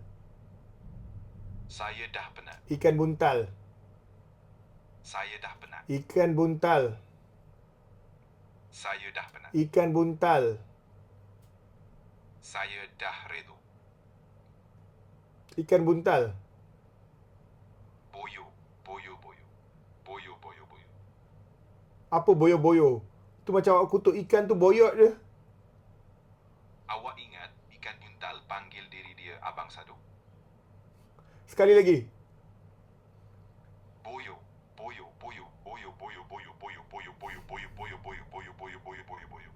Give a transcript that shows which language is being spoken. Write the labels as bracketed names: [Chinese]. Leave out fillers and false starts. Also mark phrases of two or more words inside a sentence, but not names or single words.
[Malay] Saya dah penat. Ikan buntal. Saya dah penat. Ikan buntal. Saya dah penat. Ikan buntal. Saya dah redo. Ikan buntal. Boyo, boyo, boyo. Boyo, boyo, boyo. Apa boyo-boyo? Tu macam awak kutuk ikan tu boyot je. Awak ingat ikan buntal panggil diri dia Abang Sado? Sekali lagi. Boyo, boyo, boyo, boyo, boyo, boyo, boyo, boyo, boyo, boyo, boyo, boyo, boyo, boyo, boyo, boyo, boyo.